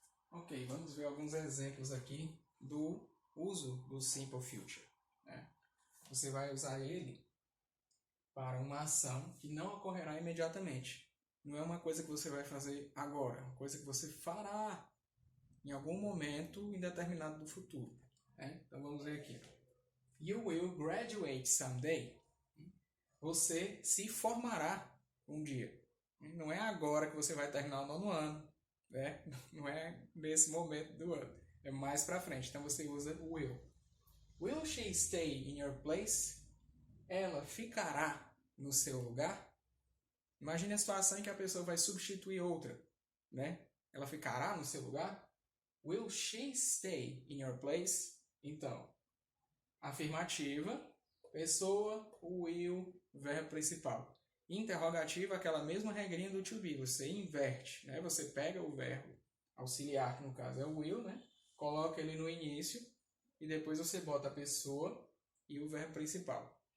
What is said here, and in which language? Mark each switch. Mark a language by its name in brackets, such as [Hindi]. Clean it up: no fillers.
[Portuguese] Ok, vamos ver alguns exemplos aqui do uso do Simple Future. Né? Você vai usar ele para uma ação que não ocorrerá imediatamente. Não é uma coisa que você vai fazer agora, é uma coisa que você fará em algum momento indeterminado do futuro. Né? Então vamos ver aqui. [English] You will graduate someday. [Portuguese] Você se formará um dia. Não é agora que você vai terminar o nono ano. Né? Não é nesse momento do ano. É mais pra frente. Então você usa will. [English] Will she stay in your place? [Portuguese] Ela ficará no seu lugar? Imagine a situação em que a pessoa vai substituir outra. Né? Ela ficará no seu lugar? [English] Will she stay in your place? [Portuguese] Então, afirmativa, pessoa, will, verbo principal. Interrogativa, aquela mesma regrinha do to be, você inverte, né? Você pega o verbo auxiliar, que no caso é o will, né? Coloca ele no início e depois você bota a pessoa e o verbo principal.